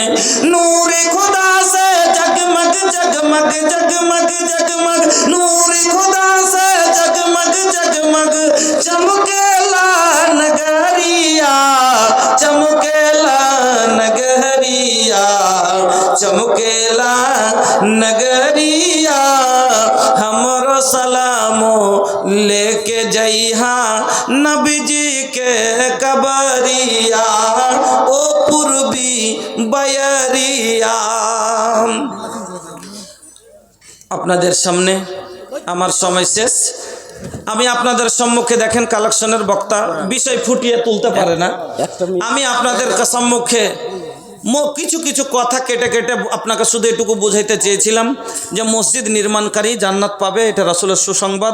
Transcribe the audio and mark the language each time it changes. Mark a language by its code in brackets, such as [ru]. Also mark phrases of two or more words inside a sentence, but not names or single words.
[bho] नूर खुदा से जगमग जगमग जगमग जगमग, नूर खुदा से जगमग जगमग चमकेला नगरिया, चमकेला नगरिया, चमकेला नगरिया। हमरो सलाम लेके जइहा नबी जी के कबरिया ओ पूर्वी बयरिया। [bn] আপনাদের সামনে আমার সময় শেষ। আমি আপনাদের সম্মুখে দেখেন কালেকশনের বক্তা বিষয় ফুটিয়ে তুলতে পারে না। আমি আপনাদের সম্মুখে কিছু কিছু কথা কেটে কেটে আপনাকে শুধু এটুকু বুঝাইতে চেয়েছিলাম যে মসজিদ নির্মাণকারী জান্নাত পাবে, এটা রাসূলের সুসংবাদ।